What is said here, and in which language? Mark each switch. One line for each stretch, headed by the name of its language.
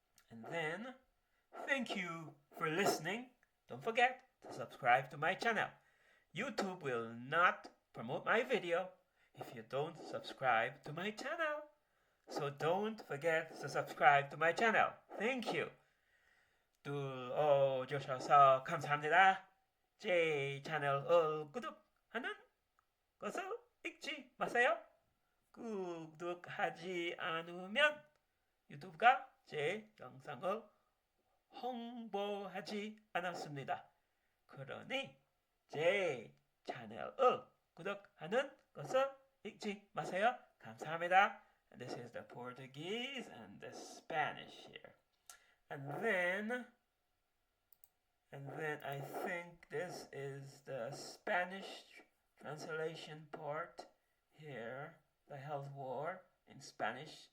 English: And then, thank you for listening. Don't forget to subscribe to my channel. YouTube will not promote my video if you don't subscribe to my channel. So don't forget to subscribe to my channel. Thank you.
Korean: 들어주셔서 감사합니다. 제 채널을 구독하는 것을 잊지 마세요. 구독하지 않으면 유튜브가 제 영상을 홍보하지 않았습니다. 그러니 제 채널을 구독하는 것을 잊지 마세요. 감사합니다.
English: And this is the Portuguese and the Spanish here. And then I think this is the Spanish translation part here, the health war in Spanish.